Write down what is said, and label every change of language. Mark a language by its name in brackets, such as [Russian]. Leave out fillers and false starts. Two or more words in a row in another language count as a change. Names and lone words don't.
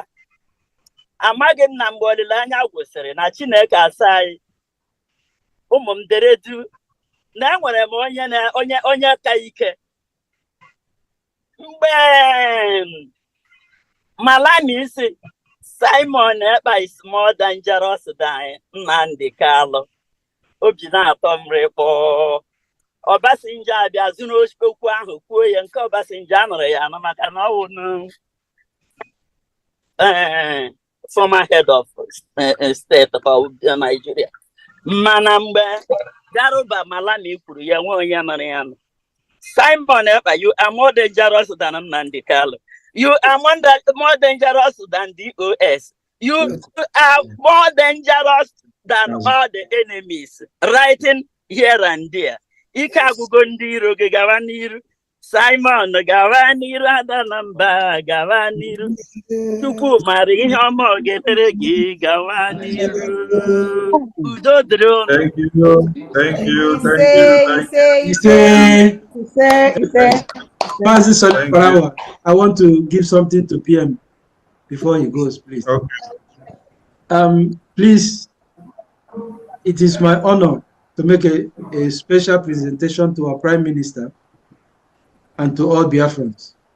[Igbo] Amaghị m na mgbe olileanya gwụsịrị na Chineke asa anyị ụmụ m deredu na enwere m onye ka ike. Mgbe Malami isi Simon Ekpa [English] is more dangerous than [Igbo] Nnamdi Kalụ, obi na-atọ m rịkpọ. Obasanjo abịa zụrụ okwu ahụ kwuo ya, nke Obasanjo anụrụ ya anụ, maka na ọ wụ [English] former head of state of Nigeria. [Igbo] Mana mgbe Garuba Malami kwuru ya, nwe onye nụrụ ya nụ. [English] Simon Ekpa, you are more dangerous than Nnamdi Kalụ. You are more dangerous than DOS. You are more dangerous than all the enemies writing here and there. [Igbo] Ike agwụgo ndị iro gị, gawa n'iru. Simon, gawa n'iru, ada na mba, gawa n'iru. Chukwu mara ihe ọma ọ ga-etere gị, gawa n'iru. Udo dịrị unu. [English] Thank you. I want to give something to PM before he goes, please. Okay. Please, it is my honor to make a special presentation to our Prime Minister and to all Biafrans.